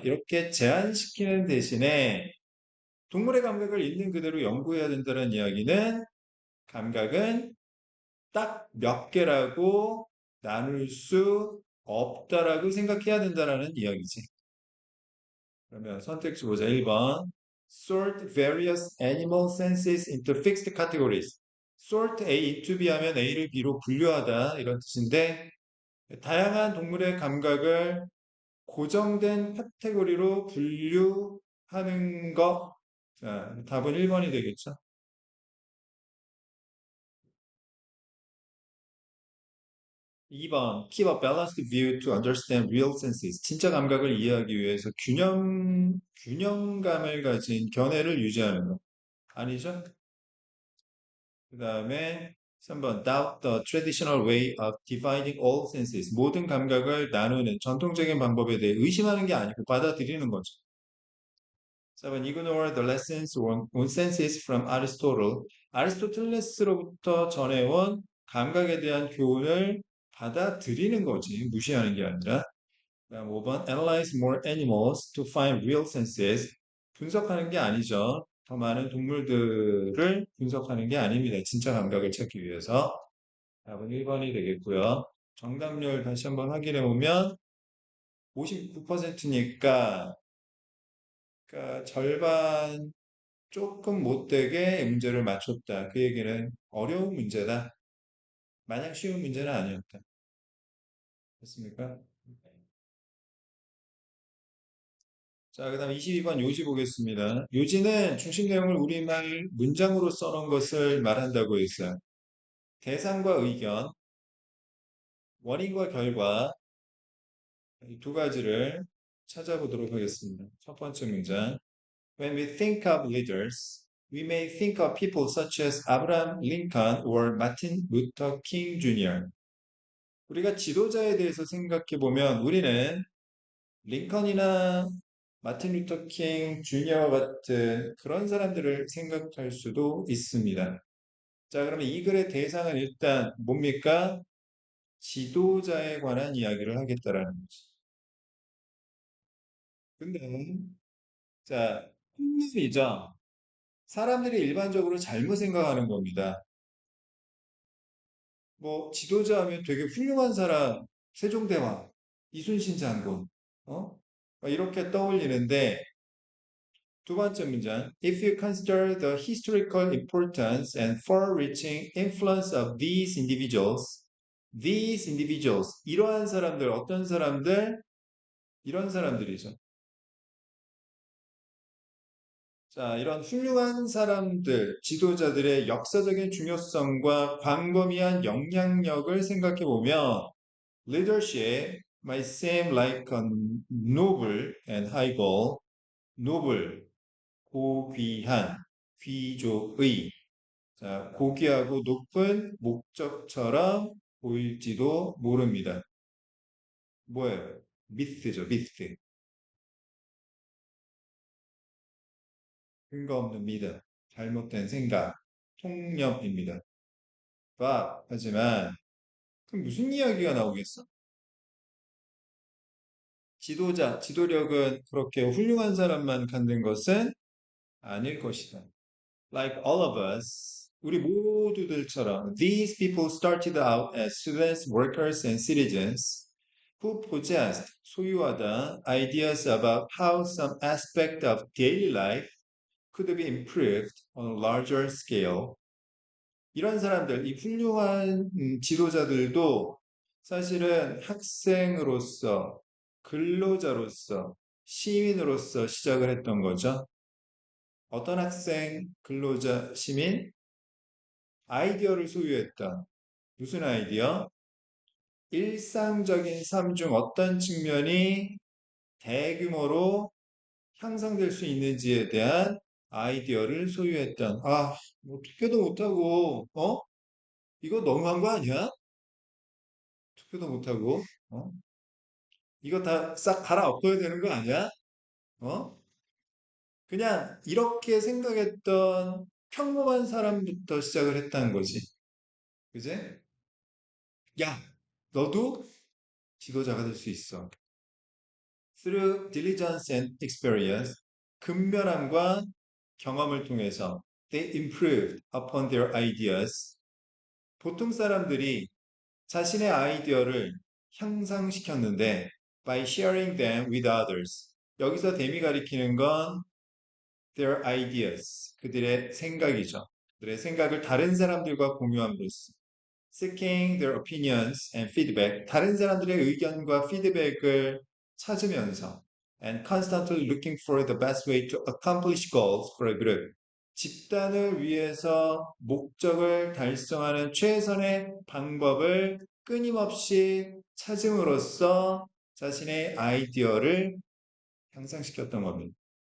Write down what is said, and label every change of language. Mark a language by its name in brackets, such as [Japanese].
[Korean] 이렇게 제한시키는 대신에 동물의 감각을 있는 그대로 연구해야 된다는 이야기는 감각은 딱 몇 개라고 나눌 수 없다라고 생각해야 된다는 이야기지. 그러면 선택지 보자. 1번. [English] Sort various animal senses into fixed categories. [Korean] Sort A into B 하면 A를 B로 분류하다 이런 뜻인데 다양한 동물의 감각을 고정된 카테고리로 분류하는 거. 자, 답은 1번이 되겠죠. 2번. [English] Keep a balanced view to understand real senses. [Korean] 진짜 감각을 이해하기 위해서 균형감을 가진 견해를 유지하는 거. 아니죠? 그 다음에 3번. [English] Doubt the traditional way of dividing all senses. [Korean] 모든 감각을 나누는 전통적인 방법에 대해 의심하는 게 아니고 받아들이는 거죠. [English] 7. Ignore the lessons on senses from Aristotle. [Korean] 아리스토텔레스로부터 전해온 감각에 대한 교훈을 받아들이는 거지. 무시하는 게 아니라. 그다음 5번. [English] Analyze more animals to find real senses. [Korean] 분석하는 게 아니죠. 더 많은 동물들을 분석하는 게 아닙니다. 진짜 감각을 찾기 위해서. 답은 1번이 되겠고요. 정답률 다시 한번 확인해 보면 59%니까 그러니까 절반 조금 못되게 문제를 맞췄다. 그 얘기는 어려운 문제다. 마냥 쉬운 문제는 아니었다. 됐습니까? 자, 그 다음 22번 요지 보겠습니다. 요지는 중심 내용을 우리말 문장으로 써놓은 것을 말한다고 했어요. 대상과 의견, 원인과 결과, 이 두 가지를 찾아보도록 하겠습니다. 첫 번째 문장. [English] When we think of leaders, we may think of people such as Abraham Lincoln or Martin Luther King Jr. [Korean] 우리가 지도자에 대해서 생각해 보면 우리는 링컨이나 마틴 루터 킹 주니어와 같은 그런 사람들을 생각할 수도 있습니다. 자, 그러면 이 글의 대상은 일단 뭡니까? 지도자에 관한 이야기를 하겠다라는 거죠. 근데 자, 혼남이죠. 사람들이 일반적으로 잘못 생각하는 겁니다. 뭐 지도자 하면 되게 훌륭한 사람, 세종대왕, 이순신 장군, 어? 이렇게 떠올리는데 두 번째 문장. [English] If you consider the historical importance and far-reaching influence of these individuals, [Korean] 이러한 사람들, 어떤 사람들? 이런 사람들이죠. 자, 이런 훌륭한 사람들, 지도자들의 역사적인 중요성과 광범위한 영향력을 생각해 보면 [English] leadership might seem like a noble and high goal, noble, [Korean] 고귀한, 귀족의, 자, 고귀하고 높은 목적처럼 보일지도 모릅니다. 뭐예요? 미스죠, 미스. 근거 없는 믿음, 잘못된 생각, 통념입니다. 하지만 그럼 무슨 이야기가 나오겠어? 지도자, 지도력은 그렇게 훌륭한 사람만 갖는 것은 아닐 것이다. [English] Like all of us, [Korean] 우리 모두들처럼 [English] these people started out as students, workers, and citizens who possessed [Korean] 소유하다 [English] ideas about how some aspect of daily life could be improved on a larger scale. [Korean] 이런 사람들, 이 훌륭한 지도자들도 사실은 학생으로서, 근로자로서, 시민으로서 시작을 했던 거죠. 어떤 학생, 근로자, 시민? 아이디어를 소유했다. 무슨 아이디어? 일상적인 삶 중 어떤 측면이 대규모로 향상될 수 있는지에 대한 아이디어를 소유했던. 뭐 투표도 못하고, 이거 너무한 거 아니야? 투표도 못하고, 어? 이거 다 싹 갈아엎어야 되는 거 아니야? 어? 그냥 이렇게 생각했던 평범한 사람부터 시작을 했다는 거지. 그제? 야, 너도 지도자가 될 수 있어. [English] Through diligence and experience, [Korean] 근면함과 경험을 통해서 [English] they improved upon their ideas. [Korean] 보통 사람들이 자신의 아이디어를 향상시켰는데 [English] by sharing them with others. [Korean] 여기서 댐이 가리키는 건 [English] their ideas, [Korean] 그들의 생각이죠. 그들의 생각을 다른 사람들과 공유함으로써 [English] seeking their opinions and feedback, [Korean] 다른 사람들의 의견과 피드백을 찾으면서 [English] and constantly looking for the best way to accomplish goals for a group. [Korean] 집단을 위해서 목적을 달성하는 최선의 방법을 끊임없이 찾음으로써 자신의 아이디어를 향상시켰던 겁니다.